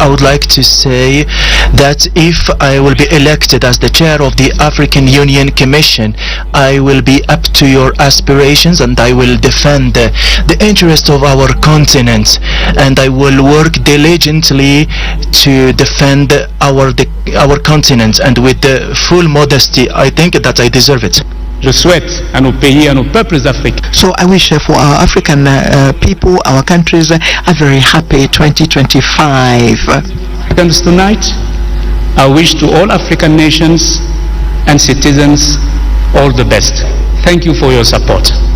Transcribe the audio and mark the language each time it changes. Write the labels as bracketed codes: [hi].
[en] I would like to say that if I will be elected as the chair of the African Union Commission, I will be up to your aspirations and I will defend the interest of our continent, and I will work diligently to defend our continent, and with the full modesty, I think that I deserve it. [fr] Je souhaite à nos pays, à nos peuples africains. [en] So I wish for our African people, our countries, a very happy 2025. Tonight, I wish to all African nations and citizens all the best. Thank you for your support.